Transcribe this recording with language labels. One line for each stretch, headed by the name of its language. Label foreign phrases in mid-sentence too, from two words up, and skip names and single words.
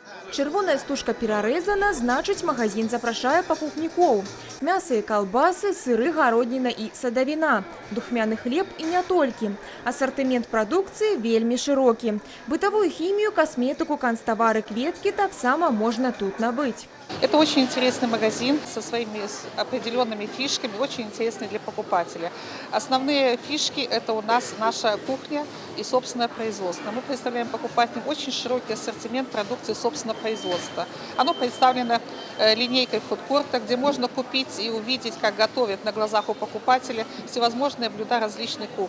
Belarusian: Чырвоная стужка перарэзана, значыць магазин запрашае пакупнікоў. Мяса і калбасы, сыры, гародніна і садавіна, духмяны хлеб і не толькі. Асартымент прадукцыі вельмі шырокі. Бытавую хімію, касметыку, канцтавары, кветкі таксама можна тут набыць.
Russian: Это очень интересный магазин со своими определенными фишками, очень интересный для покупателя. Основные фишки – это у нас наша кухня и собственное производство. Мы представляем покупателям очень широкий ассортимент продукции собственного производства. Оно представлено линейкой фудкорта, где можно купить и увидеть, как готовят на глазах у покупателя всевозможные блюда различной кухни.